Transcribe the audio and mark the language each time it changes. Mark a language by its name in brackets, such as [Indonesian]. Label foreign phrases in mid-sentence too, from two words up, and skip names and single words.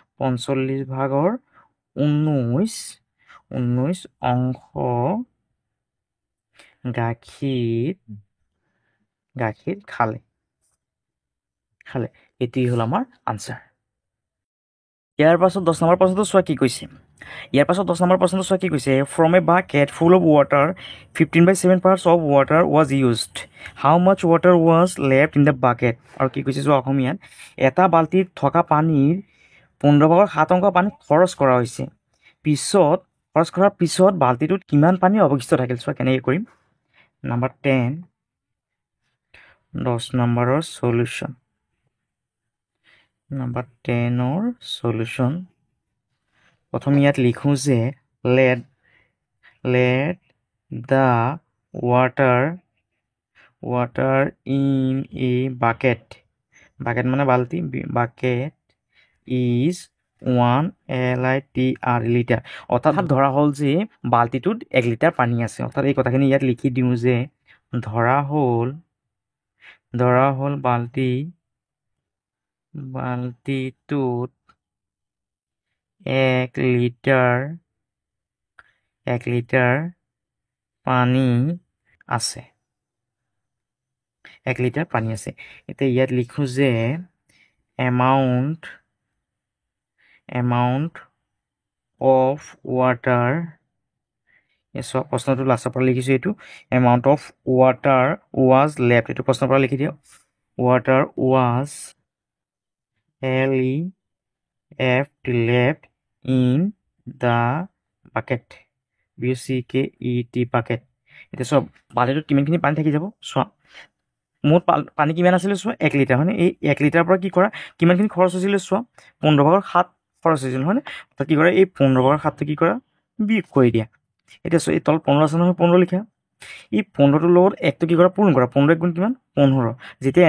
[Assamese] 45/19 অংশ গাখীৰ খালে এটি হ'ল আমাৰ আনসাৰ ইয়াৰ পাছত 10 নম্বৰ প্ৰশ্নটো চোৱা কি কৈছে [English] from a bucket full of water 15/7 parts of water was used how much water was left in the bucket [Assamese] আৰু কি কৈছে চোৱা অসমীয়াত এটা বাল্টিত থকা পানীৰ 15/7 পানী খৰচ কৰা হৈছে খৰচ কৰাৰ পিছত বাল্টিটোত কিমান পানী অৱশিষ্ট থাকিল চোৱা কেনেকৈ কৰিম নম্বৰ 10 10 নম্বৰৰ সলিউশ্যন নম্বৰ 10ৰ সলিউশ্যন প্ৰথম ইয়াত লিখোঁ যে let [English] the water in a bucket [Assamese] মানে বাল্টি [English] bucket is 1 liter [Assamese] লিটাৰ অৰ্থাৎ ধৰা হ'ল যে বাল্টিটোত 1 লিটাৰ পানী আছে অৰ্থাৎ এই কথাখিনি ইয়াত লিখি দিওঁ যে ধৰা হ'ল বাল্টিটোত 1 লিটাৰ পানী আছে 1 লিটাৰ পানী আছে এতিয়া ইয়াত লিখোঁ যে [English] amount of water [Assamese] চোৱা প্ৰশ্নটো লাষ্টৰ পৰা লিখিছোঁ এইটো [English] amount of water was left [Assamese] এইটো প্ৰশ্নৰ পৰা লিখি দিয়ক [English] water was left in the bucket BUCKET bucket [Assamese] এতিয়া চোৱা বাল্টিটোত কিমানখিনি পানী থাকি যাব চোৱা মুঠ পানী কিমান আছিলে চোৱা 1 লিটাৰ হয়নে এই 1 লিটাৰৰ পৰা কি কৰা কিমানখিনি খৰচ হৈছিলে চোৱা 15/7 খৰচ হৈছিল হয়নে অৰ্থাৎ কি কৰা এই 15/7টো কি কৰা বিয়োগ কৰি দিয়া এতিয়া চোৱা এই তল 15 আছে নহয় 15 লিখা এই 15টোৰ লগত 1টো কি কৰা পূৰণ কৰা 15 গুণ কিমান 15 যেতিয়া